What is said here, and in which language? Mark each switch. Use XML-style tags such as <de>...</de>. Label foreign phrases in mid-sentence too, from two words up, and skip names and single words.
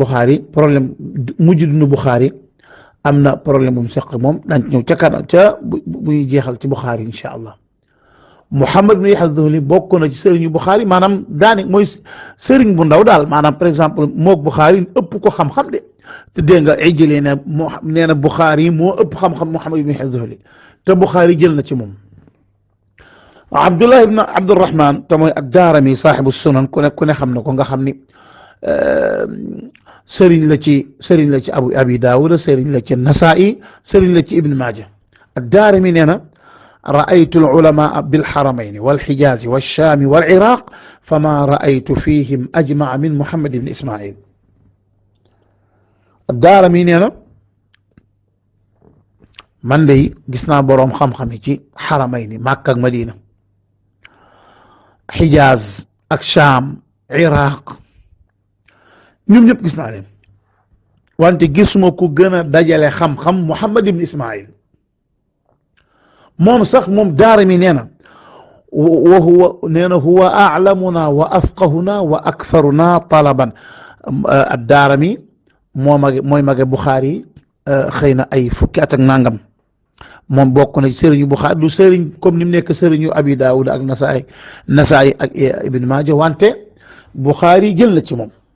<wo>Buxaari problème mujj dund Buxaari am na problème bu mu seq ak moom daan ci ñëw ca kanam ca bu ñuy jeexal ci Buxaari</wo> <ar>إن شاء الله</ar> <wo>Muhammad ibn Yaxya Zuhli bokk na ci sëriñu Buxaari maanaam daane mooy sëriñ bu ndaw daal maanaam</wo> <fr>par exemple</fr> <wo>moog Buxaari ëpp ko xam-xam de te dégg nga Ijli nee na Buxaari moo ëpp xam-xam Muhammad ibn Yaxya Zuhli te Buxaari jël na ci moom Abdullah ibn Abdurrahman te mooy ad-Daarimi</wo> <ar>صاحب السنن</ar> <wo>ku ne xam na ko nga xam ni sëriñ la ci Abi Daawuda sëriñ la ci Nasaa'i sëriñ la ci Ibn Maaja ad-Daarimi nee na</wo> <ar>رأيت العلماء بالحرمين والحجاز والشام والعراق فما رأيت فيهم أجمع من محمد بن إسماعيل الدارمي نينا من لي جسنا بروم خم</ar> <wo>ci حرمين مكة مدينة حجاز ak Shaam Iraq ñoom ñëpp gis naa leen wante gisuma ku gën a dajale xam-xam Muhammad ibn Ismaïl moom sax moom Daarimi nee na</wo> <ar>هو أعلمنا وأفقهنا وأكثرنا طلبا</ar> <wo>ad-Daarimi mooy mage Buxaari xëy na ay fukki at ak nangam moom bokk na ci sëriñu Buxaari du sëriñ comme ni mu nekk sëriñu Abi Daawud ak Nasaa'i ak Ibn Maaja wante Buxaari jël na ci moom</wo>